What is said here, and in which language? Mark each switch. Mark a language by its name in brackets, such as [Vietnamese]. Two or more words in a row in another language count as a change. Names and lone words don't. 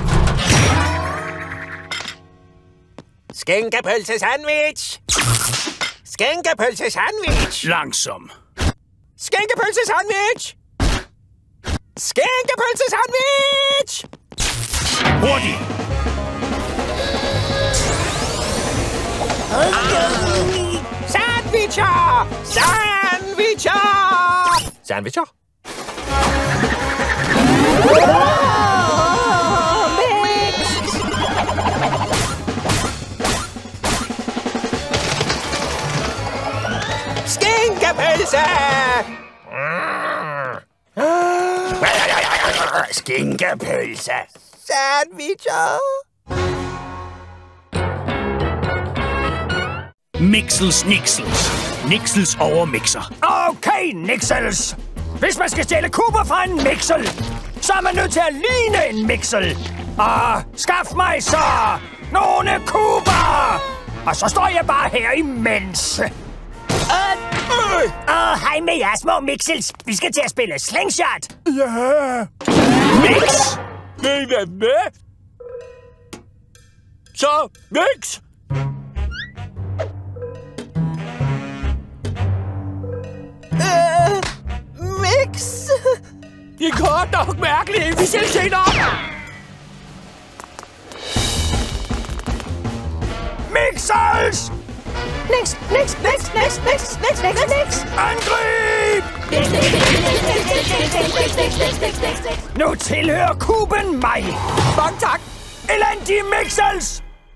[Danish] Skinkepølse sandwich. Skinkepølse sandwich. Langsom. Skinkepølse sandwich. Skinkepølse sandwich. Hurtigt. Sandwicher! Sandwicher! Sandwicher? Skinkepølse! Skinkepølse! Sandwicher! Mixels Nixels. Nixels overmixer. Okay, Nixels. Hvis man skal stjæle kuber fra en mixel, så er man nødt til at ligne en mixel. Og skaf mig så nogle kuber. Og så står jeg bare her imens. Hej med jer, små mixels. Vi skal til at spille slingshot. Ja. Mix. Vil I være med? Så, mix! Mix! Det er godt nok mærkeligt. Vi ses senere. Mixels! Nix! Angrib! Nu tilhører kuben mig. Mange tak! Elendige Mixels!